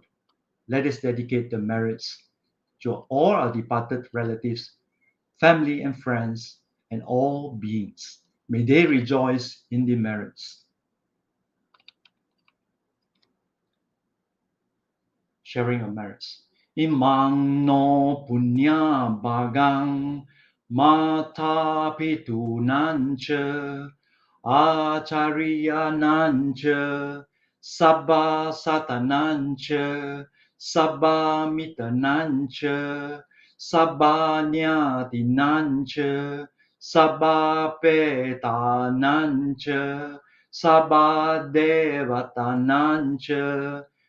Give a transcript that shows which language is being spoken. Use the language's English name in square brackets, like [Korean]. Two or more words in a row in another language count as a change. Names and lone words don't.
[English] Let us dedicate the merits to all our departed relatives, family and friends, and all beings. May they rejoice in the merits. Sharing of merits. [Pali] Imang no punya bagang mata pitu nancha acharya nancha sabba satanancha sabba mitanancha sabba nyati nancha sabba petanancha sabba devatanancha